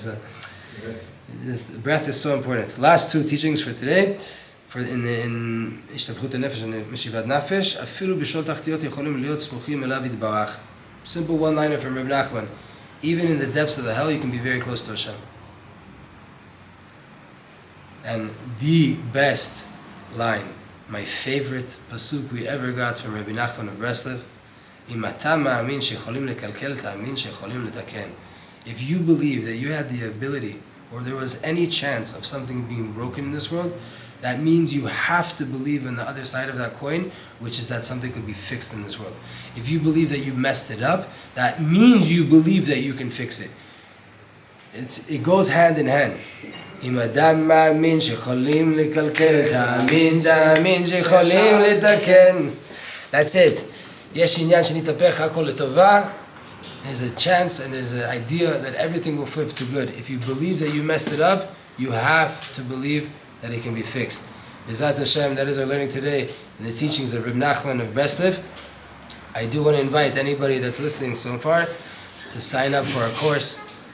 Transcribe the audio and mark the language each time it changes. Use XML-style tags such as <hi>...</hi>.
<en>So, the breath is so important. Last two teachings for today.</en> <he>In השתפכות הנפש ומשיבת נפש, אפילו בשעות תחתיות יכולים להיות סמוכים אליו יתברך.</he> <en>Simple one-liner from Reb Nachman. Even in the depths of the hell, you can be very close to Hashem. And the best line, my favorite pasuk we ever got from Rabbi Nachman of Breslev,</en> <he>אם אתה מאמין שיכולים לקלקל, תאמין שיכולים לתקן.</he> <en>If you believe that you had the ability, or there was any chance of something being broken in this world, that means you have to believe in the other side of that coin, which is that something could be fixed in this world. If you believe that you messed it up, that means you believe that you can fix it. It goes hand in hand.</en> <he>אם אדם מאמין שיכולים לקלקל, תאמין שיכולים לתקן.</he> <en>That's it.</en> <he>יש עניין שנתהפך הכל לטובה.</he> <en>There's a chance and there's an idea that everything will flip to good. If you believe that you messed it up, you have to believe that it can be fixed. Bezat Hashem, that is our learning today in the teachings of Reb Nachman of Breslev. I do want to invite anybody that's listening so far to sign up for our course.</en>